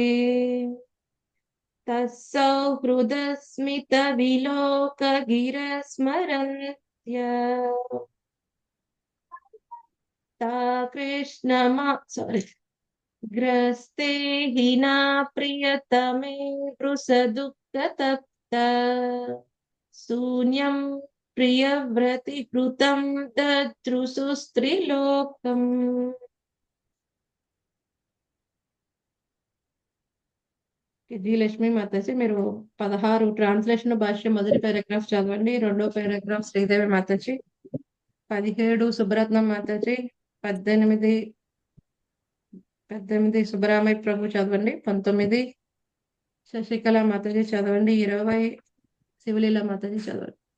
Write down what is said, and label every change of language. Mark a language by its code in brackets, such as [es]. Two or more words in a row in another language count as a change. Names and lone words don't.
[sa] तत्सौहृदस्मितविलोकगिरस्मरन्त्य ता ग्रस्ते हिना प्रियतमे वृषदुःखतप्ता शून्यं प्रियव्रतिहृतं ददृशु स्त्रीलोकम्. [te] జీ లక్ష్మీ మాతాజీ మీరు 16 ట్రాన్స్లేషన్ భాష్యం మొదటి పారాగ్రాఫ్ చదవండి, రెండో పారాగ్రాఫ్ శ్రీదేవి మాతాజీ, 17 సుబ్రత్నం మాతాజీ, 18 సుబ్బరామయ్య ప్రభు చదవండి, 19 శశికళ మాతాజీ చదవండి, 20 శివలీల మాతాజీ చదవండి.